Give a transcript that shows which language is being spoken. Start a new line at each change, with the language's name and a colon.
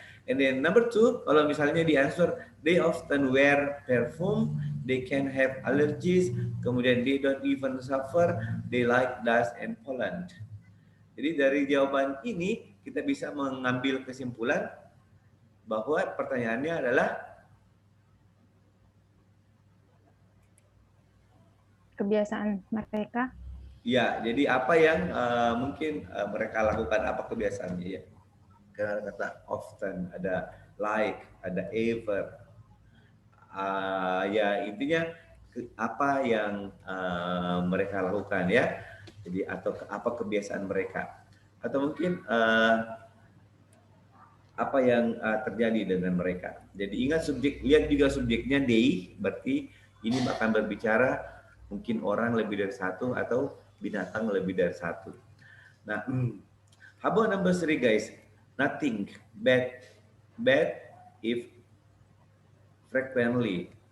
English: And then number 2,
Indonesian: kalau misalnya di
English: answer, they often wear perfume, they can have allergies,
Indonesian: kemudian
English: they don't even suffer, they like dust and pollen.
Indonesian: Jadi dari jawaban ini kita bisa mengambil kesimpulan bahwa pertanyaannya adalah Kebiasaan mereka. ya, jadi apa yang mungkin mereka lakukan, apa kebiasaannya ya. Karena kata often, ada like, ada ever. Ya intinya apa yang mereka lakukan ya. Jadi atau apa kebiasaan mereka. Atau mungkin apa yang terjadi dengan mereka. Jadi ingat subjek, lihat juga subjeknya they, berarti ini akan berbicara mungkin orang lebih dari satu atau binatang lebih dari satu.
English: Nah, how about number 3 guys? Nothing bad if frequently.